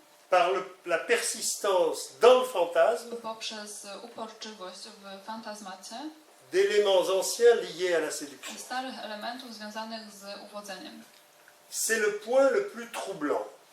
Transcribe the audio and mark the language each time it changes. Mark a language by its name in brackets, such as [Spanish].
[French] par la persistance dans le fantasme [Polish] poprzez uporczywość w fantazmacie [French] d'éléments anciens liés à la séduction. [Polish] starych elementów związanych z uwodzeniem. [French] C'est le point le plus troublant.